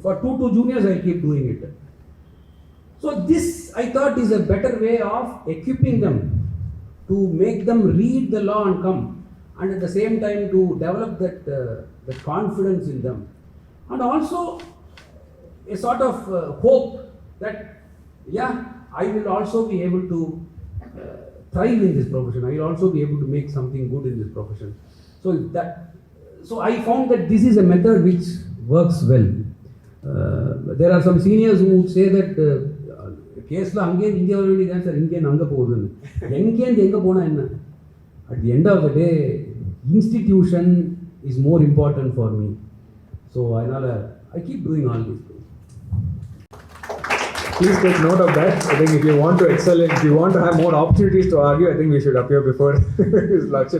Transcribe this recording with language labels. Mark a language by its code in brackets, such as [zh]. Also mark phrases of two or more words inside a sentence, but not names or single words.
[en] For 2 juniors I will keep doing it. So this, I thought, is a better way of equipping them, to make them read the law and come, and at the same time to develop that confidence in them, and also a sort of hope that, yeah, I will also be able to thrive in this profession. I will also be able to make something good in this profession. So I found that this is a method which works well. There are some seniors who would say [ta] that case லா அங்கே இங்கே வருவேடி sir இங்கே அங்கே போவுடுனு எங்கே எங்கே போனா என்ன. [en] At the end of the day, institution is more important for me. So I keep doing all these things. Please take note of that. I think if you want to excel, if you want to have more opportunities to argue, I think we should appear before His Lordship.